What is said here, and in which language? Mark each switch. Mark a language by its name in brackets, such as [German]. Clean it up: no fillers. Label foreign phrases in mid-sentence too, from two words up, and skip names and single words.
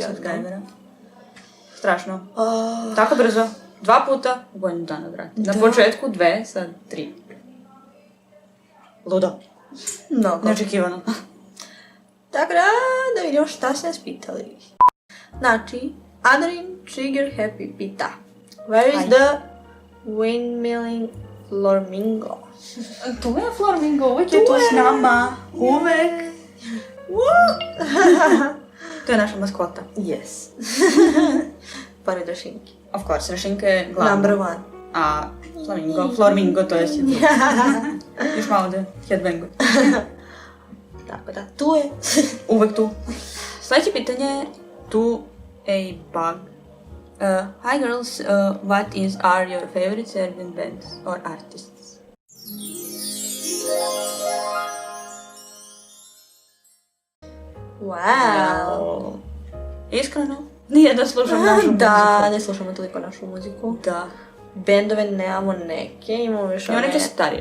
[Serbian] subscribera. Strašno. Tako brzo. 2 puta u godinu dana, brate. Na početku 2, sad 3. Ludo. Mnogo. Neočekivano. Tako da vidimo šta ste nas pitali. Znači, Adrian Trigger Happy pita. [English] Where is the windmilling flamingo? [Serbian] Tu je Flamingo, uvijek je tu s nama. Uvek. To je naša maskota. Yes. Pored Rašinki. [English] Of course, [Serbian] Rašinka je glavna. [English] Number one. [Serbian] A Flamingo, to je sjetno. Još malo da headbangu. Tako da, tu je. Uvek tu. Sljedeće pitanje je tu a bug. [English] Hi girls, what are your favorite Serbian bands or artists? Wow. [Serbian] Iskreno, nije da slušam našu muziku. Da, ne slušamo toliko našu muziku. Da. Bendove nemamo neke, imamo još Imamo neke starije.